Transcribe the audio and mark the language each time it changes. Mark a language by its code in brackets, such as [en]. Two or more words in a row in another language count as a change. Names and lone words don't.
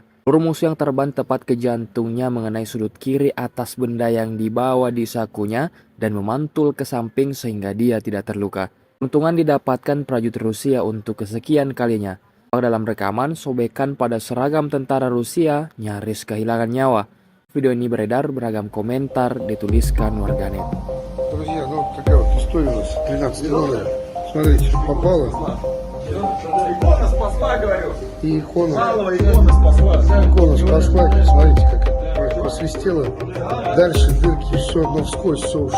[id] Peluru musuh yang terbang tepat ke jantungnya mengenai sudut kiri atas benda yang dibawa di sakunya dan memantul ke samping sehingga dia tidak terluka. Keuntungan didapatkan prajurit Rusia untuk kesekian kalinya. Dalam rekaman, sobekan pada seragam tentara Rusia nyaris kehilangan nyawa. Video ini beredar, beragam komentar dituliskan warganet. [ru] Друзья, ну такая вот история у нас 13 номер. Смотрите, попало. Икона спасла, говорю. И икона. Малого икона спасла. Икона спасла. Смотрите, как посвистела. Дальше дырки, все одно вскользь, все ушло.